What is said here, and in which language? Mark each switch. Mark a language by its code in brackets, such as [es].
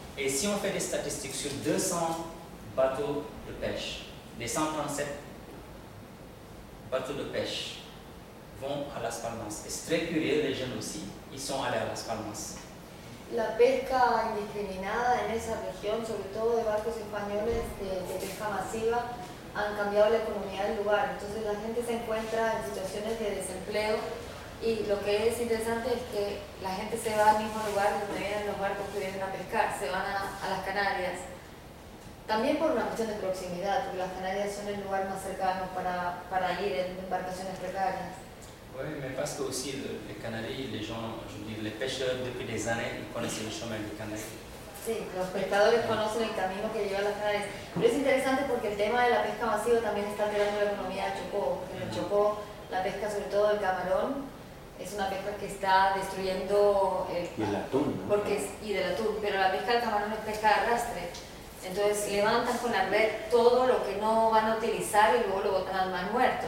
[fr] Et si on fait des statistiques sur 200 bateaux de pêche, les 137 bateaux de pêche vont à Las Palmas. Et c'est très curieux, les jeunes aussi, ils sont allés à Las Palmas. [es] La pesca indiscriminada en esa región, sobre todo de barcos españoles de pesca masiva, han cambiado la economía del lugar. Entonces la gente se encuentra en situaciones de desempleo Y lo que es interesante es que la gente se va al mismo lugar donde vienen los barcos que vienen a pescar, se van a las Canarias. También por una cuestión de proximidad, porque las Canarias son el lugar más cercano para ir en embarcaciones precarias. [fr] Oui, mais parce que aussi les Canaries, les gens, je veux dire, les pêcheurs depuis des années, ils connaissent le chemin des Canaries. [es] Sí, los pescadores conocen el camino que lleva las Canarias. Pero es interesante porque el tema de la pesca masiva también está alterando la economía de Chocó. En el Chocó, la pesca sobre todo del camarón es una pesca que está destruyendo el... Y el atún, ¿no? Porque es, y del atún, pero la pesca del camarón es pesca de arrastre. Entonces levantan con la red todo lo que no van a utilizar y luego lo botan al mar muerto.